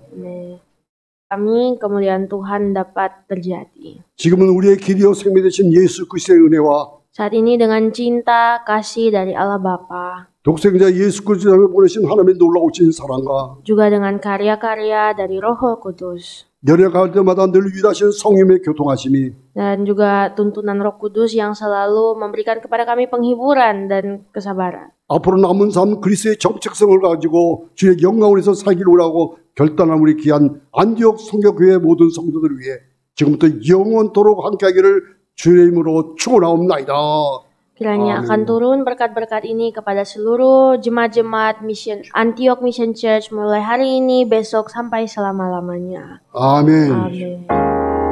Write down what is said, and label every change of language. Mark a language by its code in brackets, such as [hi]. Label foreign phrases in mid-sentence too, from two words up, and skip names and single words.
[id] Amin. Kami kemuliaan Tuhan dapat terjadi. [ko] 지금은 우리의 길이요 생명 되신 예수 그리스도의 은혜와 [id] Saat ini dengan cinta kasih dari Allah Bapa, [ko] 독생자 예수 그리스도를 보내신 하나님의 놀라우신 사랑과 [id] juga dengan karya-karya dari Roh Kudus, [ko] 열애갈 때마다 늘 위대하신 성령의 교통하심이 [id] dan juga tuntunan Roh Kudus yang selalu memberikan kepada kami penghiburan dan kesabaran. [ko] 앞으로 남은 삶 그리스도의 정체성을 가지고 주의 영광을 위해서 살기를 원하고 결단한 우리 귀한 안디옥 성교교회 모든 성도들을 위해 지금부터 영원토록 함께하기를 주의 이름으로 축원하옵나이다. [id] Kiranya Amin. akan turun berkat-berkat ini kepada seluruh jemaat-jemaat mission Antioch Mission Church mulai hari ini, besok sampai selama-lamanya. [ko] 아멘. [id] Amin.